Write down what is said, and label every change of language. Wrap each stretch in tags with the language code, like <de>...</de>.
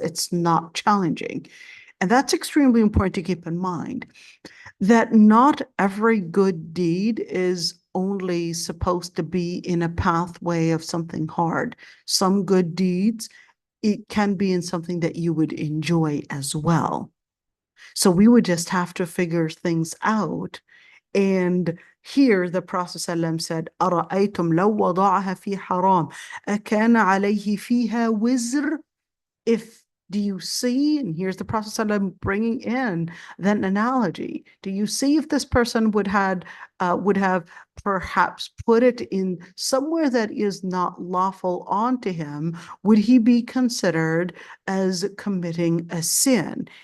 <en>It's not challenging. And that's extremely important to keep in mind, that not every good deed is only supposed to be in a pathway of something hard. Some good deeds, it can be in something that you would enjoy as well. So we would just have to figure things out. And here the Prophet ﷺ said,</en> <ar>أَرَأَيْتُمْ لَوْ وَضَعَهَا فِي حَرَامٍ أَكَانَ عَلَيْهِ فِيهَا وِزْرٌ.</ar> <en>Do you see, and here's the Prophet ﷺ bringing in that analogy, do you see if this person would have perhaps put it in somewhere that is not lawful onto him, would he be considered as committing a sin?</en>